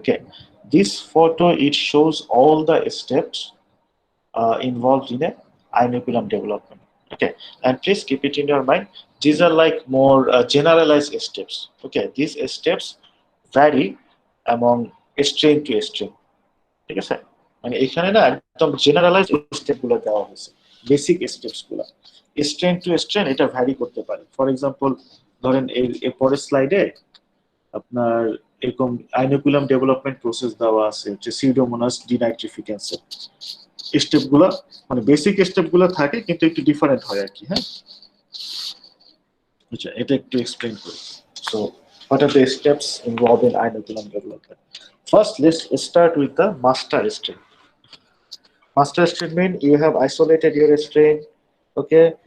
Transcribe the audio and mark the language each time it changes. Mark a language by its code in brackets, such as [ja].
[en] Okay, this photo, it shows all the steps involved in a inoculum development. Okay, and please keep it in your mind, these are like more generalized steps. Okay, these steps vary among strain to strain. [bn] ঠিক আছে, মানে এখানে না একদম generalise step গুলো দেওয়া হয়েছে, basic steps গুলো। স্ট্রেন টু স্ট্রেন এটা ভ্যারি করতে পারে। ফর এক্সাম্পল ধরেন এর পরের স্লাইডে আপনার এরকম আইনোকুলাম ডেভেলপমেন্ট প্রসেস দেওয়া আছে, হচ্ছে সিউডোমোনাস ডিনাইট্রিফিকেন্সের স্টেপগুলো, মানে বেসিক স্টেপগুলো থাকে কিন্তু একটু ডিফারেন্ট হয় আর কি। হ্যাঁ, আচ্ছা, এটা একটু এক্সপ্লেইন করি। [en] So, what are the steps involved in inoculum development? First, let's start with the master strain. Master strain means you have isolated your strain, okay?